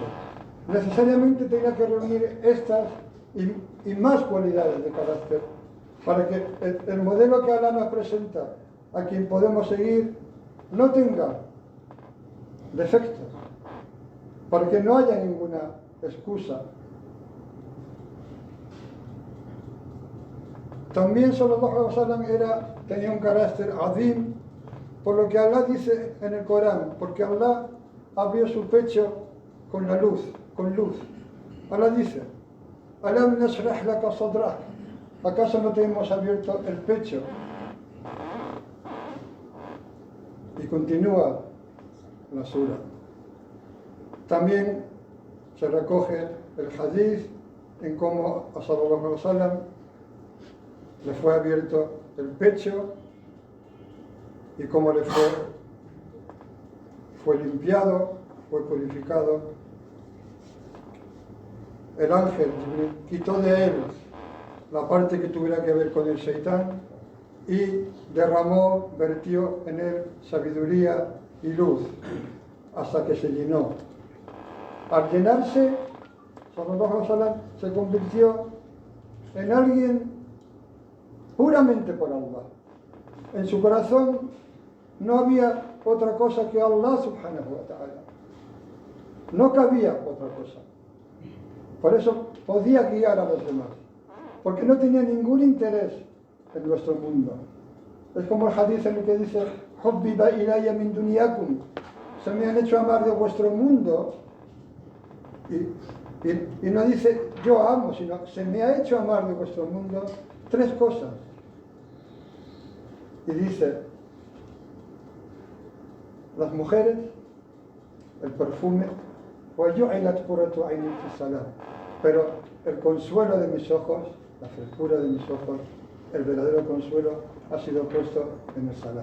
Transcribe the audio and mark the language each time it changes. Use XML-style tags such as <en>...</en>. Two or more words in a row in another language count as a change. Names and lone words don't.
<es>Necesariamente tenía que reunir estas y más cualidades de carácter para que el modelo que Allah nos presenta, a quien podemos seguir, no tenga defectos, para que no haya ninguna excusa. También</es> <ar>صلى الله عليه وسلم</ar> <es>tenía un carácter azim, por lo que Allah dice en el Corán, porque Allah abrió su pecho con luz. Allah dice:</es> <ar>ألم نشرح لك صدرك,</ar> <es>¿acaso no te hemos abierto el pecho? Y continúa la sura. También se recoge el hadith en cómo a</es> <ar>صلى الله عليه وسلم</ar> <es>le fue abierto el pecho y cómo le fue limpiado, fue purificado. El ángel quitó de él la parte que tuviera que ver con el Shaitán y vertió en él sabiduría y luz hasta que se llenó. Al llenarse,</es> <ar>صلى الله عليه وسلم</ar> <es>se convirtió en alguien puramente por Allah. En su corazón no había otra cosa que Allah</es> <ar>سبحانه وتعالى.</ar> <es>No cabía otra cosa. Por eso podía guiar a los demás, porque no tenía ningún interés en nuestro mundo. Es como el hadith en el que dice:</es> <ar>حبب إلي من دنياكم,</ar> <es>se me han hecho amar de vuestro mundo, y no dice yo amo, sino se me ha hecho amar de vuestro mundo 3 cosas. Y dice: las mujeres, el perfume, pero el consuelo de mis ojos, la frescura de mis ojos, el verdadero consuelo ha sido puesto en el salat.</es>